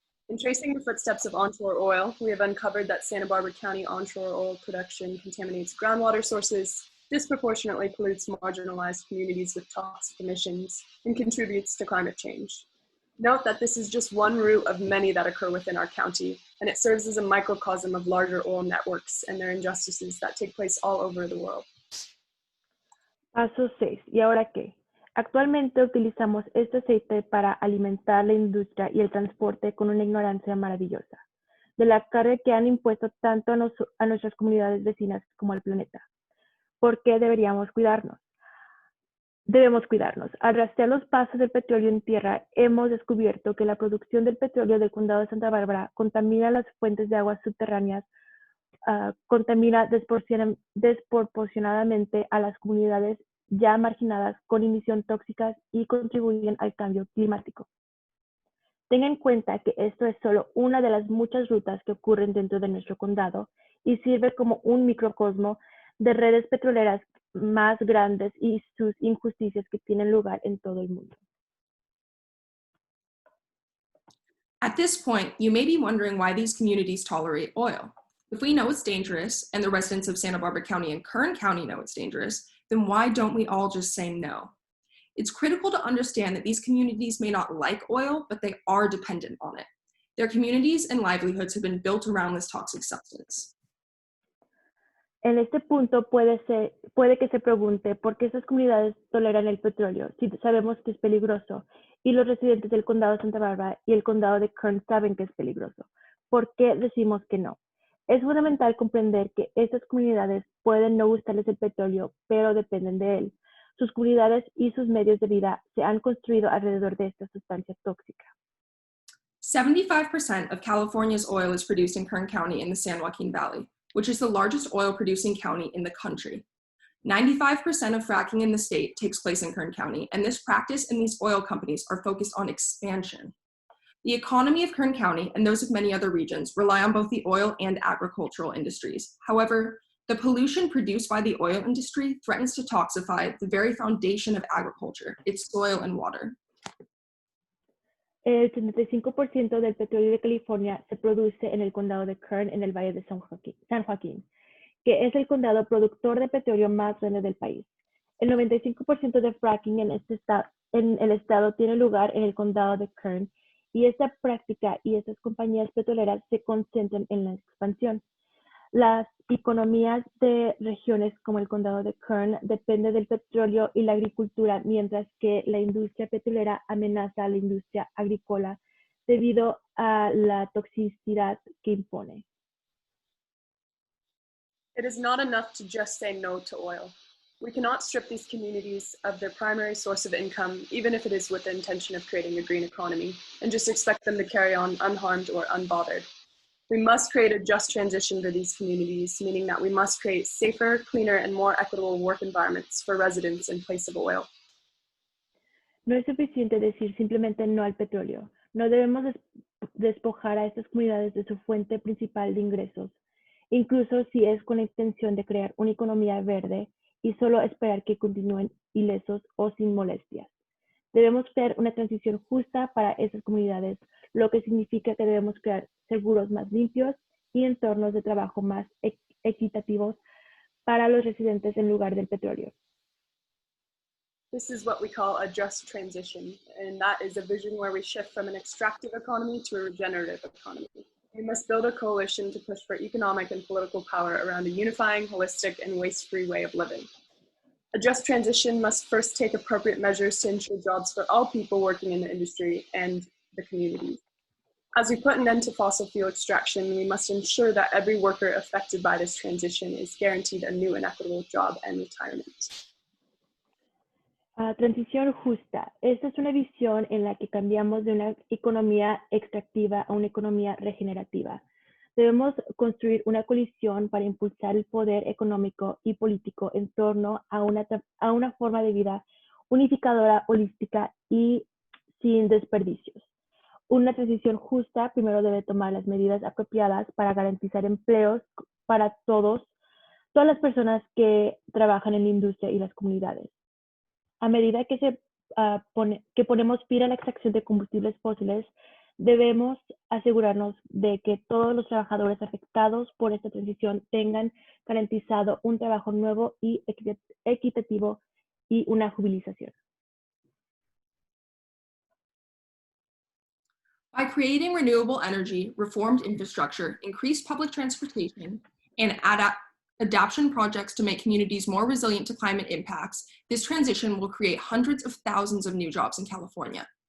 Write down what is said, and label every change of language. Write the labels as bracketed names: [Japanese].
[English] In tracing the footsteps of onshore oil, we have uncovered that Santa Barbara County onshore oil production contaminates groundwater sources, disproportionately pollutes marginalized communities with toxic emissions, and contributes to climate change. Note that this is just one root of many that occur within our county, and it serves as a microcosm of larger oil networks and their injustices that take place all over the world. [Spanish] Paso 6. ¿Y ahora qué? Actualmente utilizamos este aceite para alimentar la industria y el transporte con una ignorancia maravillosa de la carga que han impuesto tanto a nuestras comunidades vecinas como al planeta. ¿Por qué deberíamos cuidarnos? Debemos cuidarnos. Al rastrear los pasos del petróleo en tierra, hemos descubierto que la producción del petróleo del condado de Santa Bárbara contamina las fuentes de aguas subterráneas, contamina desproporcionadamente a las comunidades ya marginadas con emisión tóxicas y contribuyen al cambio climático. Tenga en cuenta que esto es solo una de las muchas rutas que ocurren dentro de nuestro condado y sirve como un microcosmo de redes petroleras más grandes y sus injusticias que tienen lugar en todo el mundo. [English] At this point, you may be wondering why these communities tolerate oil. If we know it's dangerous, and the residents of Santa Barbara County and Kern County know it's dangerous, then why don't we all just say no? It's critical to understand that these communities may not like oil, but they are dependent on it. Their communities and livelihoods have been built around this toxic substance. [Spanish] En este punto puede que se pregunte por qué estas comunidades toleran el petróleo si sabemos que es peligroso y los residentes del condado de Santa Bárbara y el condado de Kern saben que es peligroso. ¿Por qué decimos que no? Es fundamental comprender que estas comunidades pueden no gustarles el petróleo, pero dependen de él. Sus comunidades y sus medios de vida se han construido alrededor de esta sustancia tóxica. [English] 75% of California's oil is produced in Kern County in the San Joaquin Valley, which is the largest oil-producing county in the country. 95% of fracking in the state takes place in Kern County, and this practice and these oil companies are focused on expansion. The economy of Kern County and those of many other regions rely on both the oil and agricultural industries. However, the pollution produced by the oil industry threatens to toxify the very foundation of agriculture, its soil and water. [Spanish] El 75% del petróleo de California se produce en el condado de Kern en el Valle de San Joaquín, que es el condado productor de petróleo más grande del país. El 95% de fracking en el estado tiene lugar en el condado de Kern y esta práctica y estas compañías petroleras se concentran en la expansión. Las economías de regiones como el condado de Kern dependen del petróleo y la agricultura, mientras que la industria petrolera amenaza a la industria agrícola debido a la toxicidad que impone. [English] It is not enough to just say no to oil. We cannot strip these communities of their primary source of income, even if it is with the intention of creating a green economy, and just expect them to carry on unharmed or unbothered. We must create a just transition for these communities, meaning that we must create safer, cleaner, and more equitable work environments for residents in place of oil. [Spanish] No es suficiente decir simplemente no al petróleo. No debemos despojar a estas comunidades de su fuente principal de ingresos, incluso si es con la intención de crear una economía verde y solo esperar que continúen ilesos o sin molestias. Debemos crear una transición justa para esas comunidades, lo que significa que debemos crear seguros más limpios y entornos de trabajo más equitativos para los residentes en lugar del petróleo. [English] This is what we call a just transition, and that is a vision where we shift from an extractive economy to a regenerative economy. We must build a coalition to push for economic and political power around a unifying, holistic, and waste-free way of living. A just transition must first take appropriate measures to ensure jobs for all people working in the industry and the communities. As we put an end to fossil fuel extraction, we must ensure that every worker affected by this transition is guaranteed a new and equitable job and retirement. [Spanish] Transición justa. Esta es una visión en la que cambiamos de una economía extractiva a una economía regenerativa. Debemos construir una coalición para impulsar el poder económico y político en torno a una forma de vida unificadora, holística y sin desperdicios. Una transición justa primero debe tomar las medidas apropiadas para garantizar empleos para todas las personas que trabajan en la industria y las comunidades. A medida que ponemos fin a la extracción de combustibles fósiles, debemos asegurarnos de que todos los trabajadores afectados por esta transición tengan garantizado un trabajo nuevo y equitativo y una jubilización. [English] By creating renewable energy, reformed infrastructure, increased public transportation, and adaptation projects to make communities more resilient to climate impacts, this transition will create hundreds of thousands of new jobs in California.